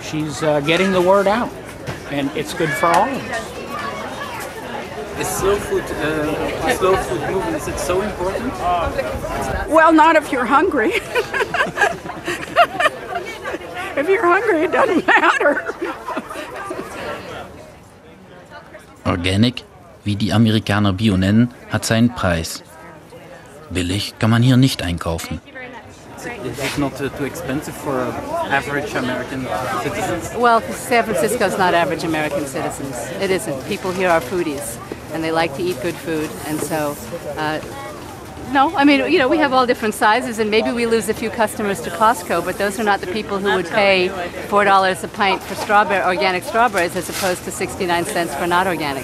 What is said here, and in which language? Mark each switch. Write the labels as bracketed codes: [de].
[en] She's getting the word out, and it's good for all of us. Is slow food movement, is it so important? Well, not if you're hungry. If you're hungry, it doesn't matter. [de] Organic, wie die Amerikaner Bio nennen, hat seinen Preis. Billig kann man hier nicht einkaufen. [en] Is it not too expensive for average American citizens? Well, San Francisco's not average American citizens. It isn't. People here are foodies, and they like to eat good food, and so no, I mean, we have all different sizes, and maybe we lose a few customers to Costco, but those are not the people who would pay $4 a pint for organic strawberries as opposed to 69 cents for not organic.